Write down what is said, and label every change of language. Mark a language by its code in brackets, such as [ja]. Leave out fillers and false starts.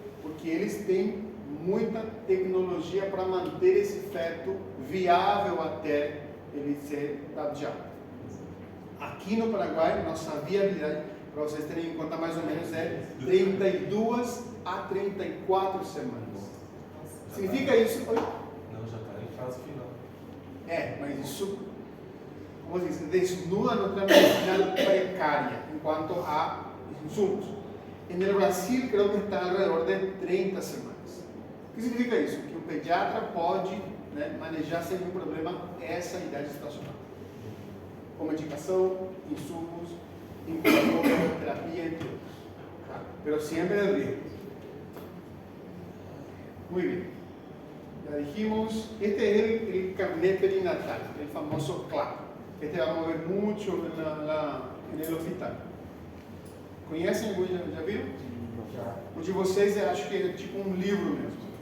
[pt] Porque eles têm muita tecnologia para manter esse feto viável até ele ser dado de alta. Aqui no Paraguai, nossa viabilidade, para vocês terem em conta, mais ou menos é 32 a 34 semanas. Significa isso? Oi? Não, já está em fase final. Mas isso, como se diz, [es] desnuda nuestra medicina precaria en cuanto a insumos. En el Brasil creo que está alrededor de 30 semanas. [pt] O que significa isso? Que o pediatra pode manejar sem nenhum problema essa idade estacional. Com medicação, insumos, incubador, terapia, entre outros. [es] Pero siempre de riesgo. Muy bien. Ya dijimos, este es el carnet perinatal, el famoso CLAP. Este vamos a ver mucho en el hospital. [pt] Conhecem? Já viram? O de vocês eu acho que é tipo um livro mesmo.